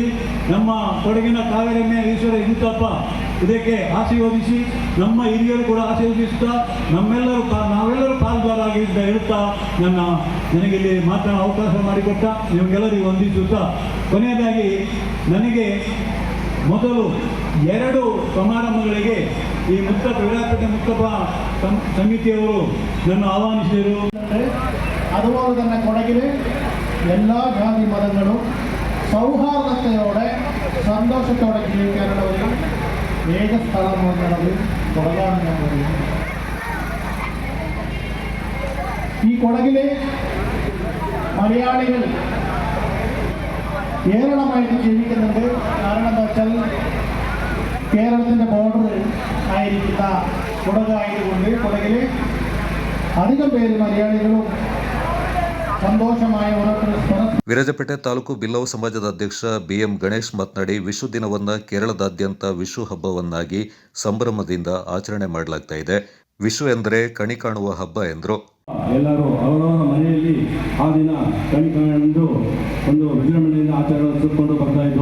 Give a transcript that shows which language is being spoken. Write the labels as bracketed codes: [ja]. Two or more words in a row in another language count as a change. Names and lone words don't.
[kn] ನಮ್ಮ ಕೊಡಗಿನ ಕಾವೇರಮ್ಯ ಈಶ್ವರ ಹಿಂದಪ್ಪ ಇದಕ್ಕೆ ಆಶೀರ್ವದಿಸಿ, ನಮ್ಮ ಹಿರಿಯರು ಕೂಡ ಆಶೀರ್ವದಿಸುತ್ತಾ ನಾವೆಲ್ಲರೂ ಪಾಲ್ಗಾರಾಗಿ ಅಂತ ಹೇಳುತ್ತಾ ನನಗೆ ಇಲ್ಲಿ ಮಾತನಾಡೋ ಅವಕಾಶ ಮಾಡಿಕೊಟ್ಟ ನಿಮಗೆಲ್ಲರಿಗೂ ವಂದಿಸುತ್ತಾ, ಕೊನೆಯದಾಗಿ ನನಗೆ ಮೊದಲು 2 ಸಮಾರಂಭಗಳಿಗೆ ಈ ವಿರಾಜಪೇಟೆ ಮುತ್ತಪ್ಪ ಸಮಿತಿಯವರು ನನ್ನ ಆಹ್ವಾನಿಸಿದರು. [ml] അതുപോലെ തന്നെ കൊടകിൽ എല്ലാ ജാതി മതങ്ങളും സൗഹാർദ്ദത്തോടെ സന്തോഷത്തോടെ ജീവിക്കാനുള്ള ഒരു ഏക സ്ഥലം എന്നുള്ളത് കൊടകാണ് ഞാൻ പറയുന്നത്. ഈ കൊടകിലെ മലയാളികൾ ഏറെമായിട്ട് ജീവിക്കുന്നുണ്ട്. കാരണം എന്താ വെച്ചാൽ കേരളത്തിൻ്റെ ബോർഡർ ആയിരിക്കുന്ന കൊടകായതുകൊണ്ട് കൊടകിൽ അധികം പേര് മലയാളികളും ಸಂತೋಷമായ [kn] ವಿರಾಜಪೇಟೆ ತಾಲೂಕು ಬಿಲ್ಲವ ಸಮಾಜದ ಅಧ್ಯಕ್ಷ BM ಗಣೇಶ್ ಮಾತನಾಡಿ, ವಿಷು ದಿನವನ್ನು ಕೇರಳದಾದ್ಯಂತ ವಿಷು ಹಬ್ಬವನ್ನಾಗಿ ಸಂಭ್ರಮದಿಂದ ಆಚರಣೆ ಮಾಡಲಾಗ್ತಾ ಇದೆ. ವಿಷು ಎಂದರೆ ಕಣಿ ಕಾಣುವ ಹಬ್ಬ ಎಂದರು. ಎಲ್ಲರೂ ಅವರವರ ಮನೆಯಲ್ಲಿ ಆ ದಿನ ಕಣಿ ಕಾಣು ಒಂದು ವಿಜೃಂಭಣೆಯಿಂದ ಆಚರಿಸಿಕೊಂಡು ಬರ್ತಾ ಇದ್ರು.